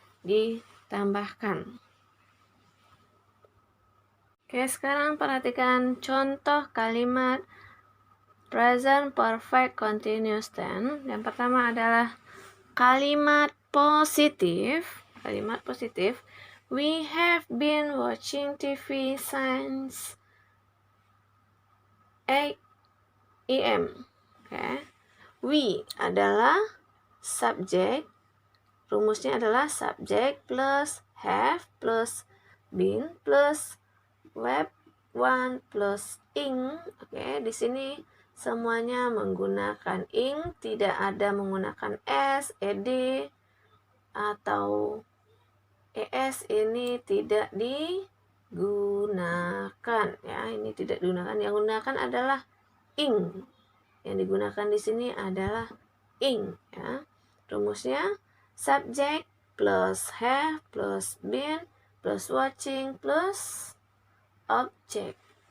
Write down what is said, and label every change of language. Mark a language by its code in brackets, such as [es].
[id] ditambahkan. Oke, sekarang perhatikan contoh kalimat present perfect continuous tense. Yang pertama adalah kalimat positif. Kalimat positif. [en] We have been watching TV since 8 AM. [id] Oke. We adalah subjek. Rumusnya adalah subjek plus have plus been plus verb one plus ing. Oke, di sini semuanya menggunakan ing, tidak ada menggunakan s, ed atau es. Ini tidak digunakan ya. Ini tidak digunakan. Yang digunakan adalah ing. Yang digunakan di sini adalah ing ya. Rumusnya subject plus have plus been plus watching plus object.